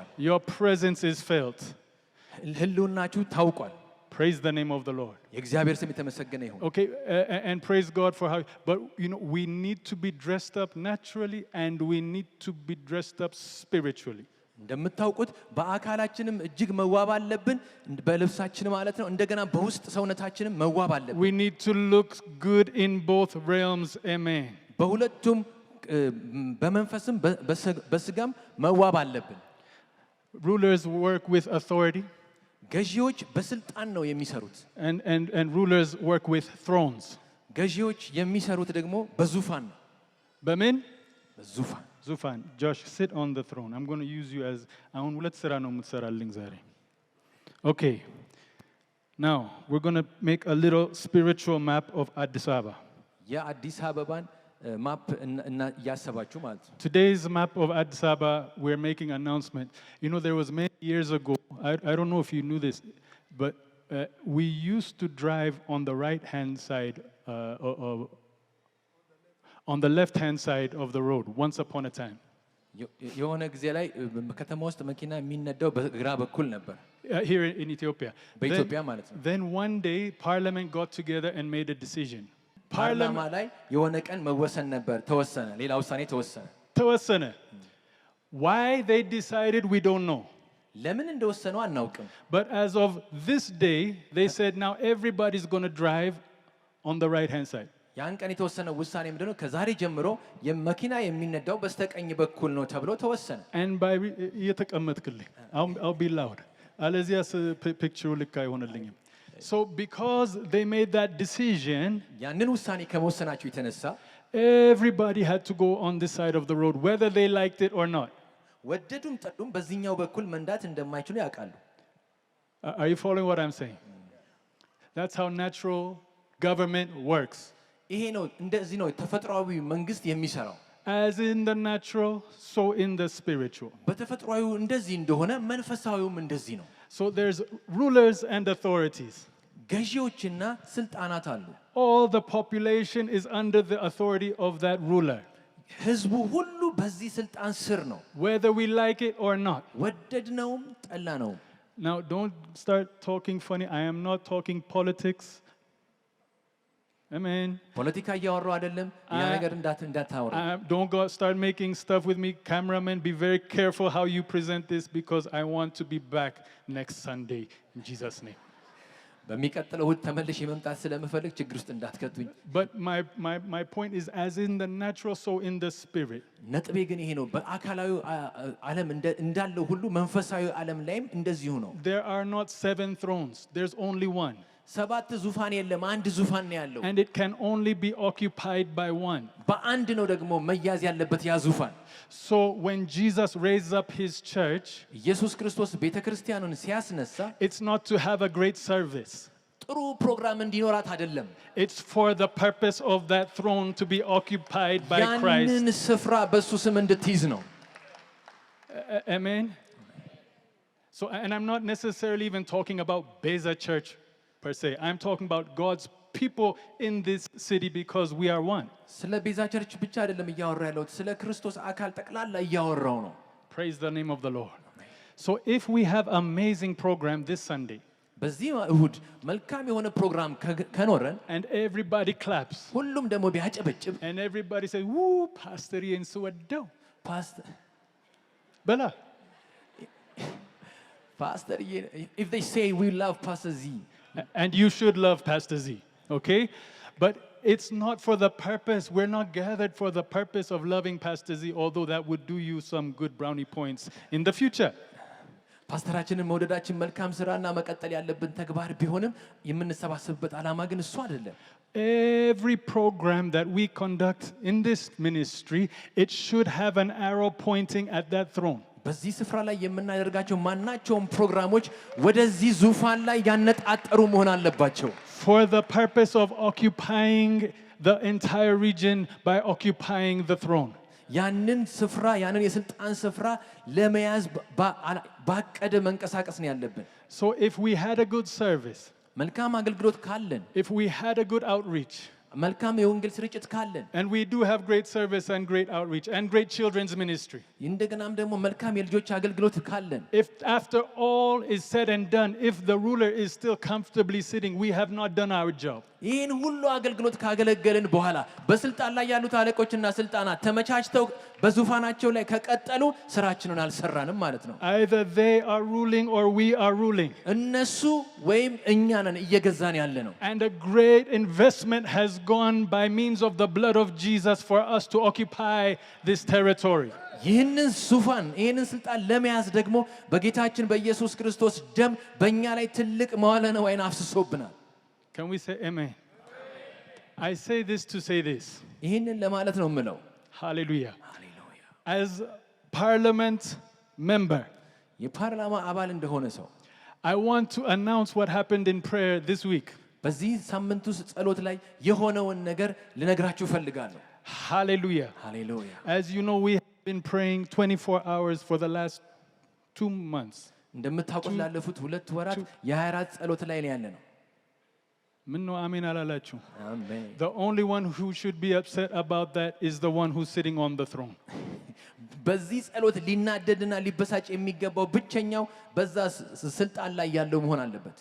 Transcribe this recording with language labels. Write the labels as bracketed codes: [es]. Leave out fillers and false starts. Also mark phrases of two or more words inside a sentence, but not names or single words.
[en] Your presence is felt. [am] ህልውናችሁ ታውቋል። [en] Praise the name of the Lord. [am] የእግዚአብሔር ስም የተመሰገነ ይሁን። [en] Okay, and praise God for how, but you know, we need to be dressed up naturally and we need to be dressed up spiritually. [am] እንደምታውቁት በአካላችንም እጅግ መዋብ አለብን፣ በልብሳችን ማለት ነው። እንደገና በውስጥ ሰውነታችንም መዋብ አለብን። [en] We need to look good in both realms. Amen. [am] በሁለቱም በመንፈስም በስጋም መዋብ አለብን። [en] Rulers work with authority. [am] ገዢዎች በስልጣን ነው የሚሰሩት። [en] And rulers work with thrones. [am] ገዢዎች የሚሰሩት ደግሞ በዙፋን ነው። በምን? በዙፋን። [en] Zufan, Josh, sit on the throne. I'm going to use you as [am] አሁን ሁለት ስራ ነው የምትሰራልኝ ዛሬ። [en] Okay. Now, we're going to make a little spiritual map of Addis Ababa. [am] የአዲስ አበባን ማፕ እና ያሰባችሁ ማለት ነው። [en] Today's map of Addis Ababa, we're making an announcement. You know, there was many years ago, I don't know if you knew this, but we used to drive on the right-hand side, on the left-hand side of the road, once upon a time. [am] የሆነ ጊዜ ላይ ከተማ ውስጥ መኪና የሚነዳው በግራ በኩል ነበር። [en] Here in Ethiopia. [am] በኢትዮጵያ ማለት ነው። [en] Then one day, Parliament got together and made a decision. [am] ፓርላማ ላይ የሆነ ቀን መወሰን ነበር፣ ተወሰነ። ሌላ ውሳኔ ተወሰነ። ተወሰነ. [en] Why they decided, we don't know. [am] ለምን እንደወሰኑ አናውቅም። [en] But as of this day, they said now everybody's going to drive on the right-hand side. [am] ያን ቀን የተወሰነ ውሳኔ ምንድነው? ከዛሬ ጀምሮ የመኪና የሚነዳው በስተቀኝ በኩል ነው ተብሎ ተወሰነ። [en] And by እየተቀመጥክልኝ I'll be loud. [am] አለዚያስ ፒክቸሩ ልክ አይሆንልኝም. [en] So because they made that decision, [am] ያንን ውሳኔ ከመወሰናቸው የተነሳ [en] everybody had to go on this side of the road whether they liked it or not. [am] ወደዱም ጠሉም በዚህኛው በኩል መንዳት እንደማይችሉ ያውቃሉ። [en] Are you following what I'm saying? That's how natural government works. [am] ይሄ ነው እንደዚህ ነው ተፈጥሯዊ መንግስት የሚሰራው። [en] As in the natural, so in the spiritual. [am] በተፈጥሯዊ እንደዚህ እንደሆነ መንፈሳዊውም እንደዚህ ነው። [en] So there's rulers and authorities. [am] ገዢዎችና ስልጣናት አሉ። [en] All the population is under the authority of that ruler. [am] ህዝቡ ሁሉ በዚህ ስልጣን ስር ነው። [en] Whether we like it or not. [am] ወደድነውም ጠላነውም። [en] Now don't start talking funny. I am not talking politics. Amen. [am] ፖለቲካ እያወራሁ አይደለም። ያ ነገር እንዳታወራ። [en] Don't go start making stuff with me. Cameraman, be very careful how you present this because I want to be back next Sunday in Jesus' name. [am] በሚቀጥለው እሁድ ተመልሼ መምጣት ስለምፈልግ ችግር ውስጥ እንዳትከቱኝ። [en] But my point is, as in the natural, so in the spirit. [am] ነጥቤ ግን ይሄ ነው። በአካላዊ ዓለም እንዳለው ሁሉ መንፈሳዊ ዓለም ላይም እንደዚሁ ነው። [en] There are not 7 thrones. There's only one. [am] 7 ዙፋን የለም፣ አንድ ዙፋን ነው ያለው። [en] And it can only be occupied by one. [am] በአንድ ነው ደግሞ መያዝ ያለበት ያ ዙፋን። [en] So when Jesus raised up his church, [am] ኢየሱስ ክርስቶስ ቤተክርስቲያኑን ሲያስነሳ [en] it's not to have a great service. [am] ጥሩ ፕሮግራም እንዲኖራት አይደለም። [en] It's for the purpose of that throne to be occupied by Christ. [am] ያንን ስፍራ በሱ ስም እንድትይዝ ነው። [en] Amen. So, and I'm not necessarily even talking about Beza Church per se. I'm talking about God's people in this city because we are one. [am] ስለ ቤዛ ቸርች ብቻ አይደለም እያወራ ያለሁት፣ ስለ ክርስቶስ አካል ጠቅላላ እያወራው ነው። [en] Praise the name of the Lord. So if we have amazing program this Sunday, [am] በዚህ እሁድ መልካም የሆነ ፕሮግራም ከኖረን [en] and everybody claps, [am] ሁሉም ደግሞ ቢያጨበጭብ [en] and everybody says, "Woo, Pastor Ian Suwado." [am] ፓስተር [en] Bella. if they say we love Pastor Z, And you should love Pastor Z, okay? But it's not for the purpose. We're not gathered for the purpose of loving Pastor Z, although that would do you some good brownie points in the future. [am] ፓስተራችንን መውደዳችን መልካም ስራና መቀጠል ያለብን ተግባር ቢሆንም የምንሰባሰብበት ዓላማ ግን እሱ አይደለም። [en] Every program that we conduct in this ministry, it should have an arrow pointing at that throne. [am] በዚህ ስፍራ ላይ የምናደርጋቸው ማናቸውም ፕሮግራሞች ወደዚህ ዙፋን ላይ ያነጣጠሩ መሆን አለባቸው። [en] For the purpose of occupying the entire region by occupying the throne. [am] ያንን ስፍራ ያንን የስልጣን ስፍራ ለመያዝ ባቀደ መንቀሳቀስ ነው ያለብን። [en] So if we had a good service, [am] መልካም አገልግሎት ካለን፣ [en] if we had a good outreach, [am] መልካም የወንጌል ስርጭት ካለን፣ [en] and we do have great service and great outreach and great children's ministry, [am] እንደገናም ደግሞ መልካም የልጆች አገልግሎት ካለን፣ [en] if after all is said and done, if the ruler is still comfortably sitting, we have not done our job. [am] ይህን ሁሉ አገልግሎት ካገለገልን በኋላ በስልጣን ላይ ያሉት አለቆችና ስልጣናት ተመቻችተው በዙፋናቸው ላይ ከቀጠሉ ስራችንን አልሰራንም ማለት ነው። [en] Either they are ruling or we are ruling. [am] እነሱ ወይም እኛ ነን እየገዛን ያለ ነው። [en] And a great investment has gone by means of the blood of Jesus for us to occupy this territory. [am] ይህንን ዙፋን ይህንን ስልጣን ለመያዝ ደግሞ በጌታችን በኢየሱስ ክርስቶስ ደም በእኛ ላይ ትልቅ መዋለ ንዋይን አፍስሶብናል። [en] Can we say amen? I say this to say this. [am] ይህንን ለማለት ነው የምለው። [en] Hallelujah. As parliament member, [am] የፓርላማ አባል እንደሆነ ሰው [en] I want to announce what happened in prayer this week. [am] በዚህ ሳምንት ውስጥ ጸሎት ላይ የሆነውን ነገር ልነግራችሁ ፈልጋለሁ። [en] Hallelujah. [am] ሃሌሉያ። [en] As you know, we have been praying 24 hours for the last 2 months. [am] እንደምታውቁት ላለፉት 2 ወራት የ24 ጸሎት ላይ ነው ያለነው። ምነው አሜን አላላችሁ? አሜን። [en] The only one who should be upset about that is the one who's sitting on the throne. [am] በዚህ ጸሎት ሊናደድና ሊበሳጭ የሚገባው ብቸኛው በዛ ስልጣን ላይ ያለው መሆን አለበት።